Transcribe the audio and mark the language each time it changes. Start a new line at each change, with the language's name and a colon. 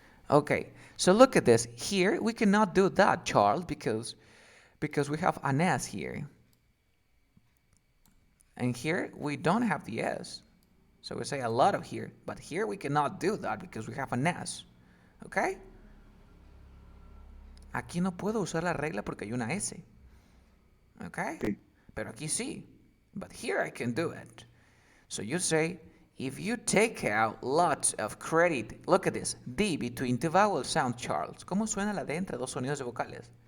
English: Okay, so look at this. Here we cannot do that, Charles, because we have an S here. And here we don't have the S. So we say a lot of here, but here we cannot do that because we have an S. Okay?
Spanish: Aquí no puedo usar la regla porque hay una S.
English: Okay?
Spanish: Pero aquí sí.
English: But here I can do it. So you say, if you take out lots of credit, look at this, D between two vowel sound, Charles.
Spanish: ¿Cómo suena la D entre dos sonidos de vocales?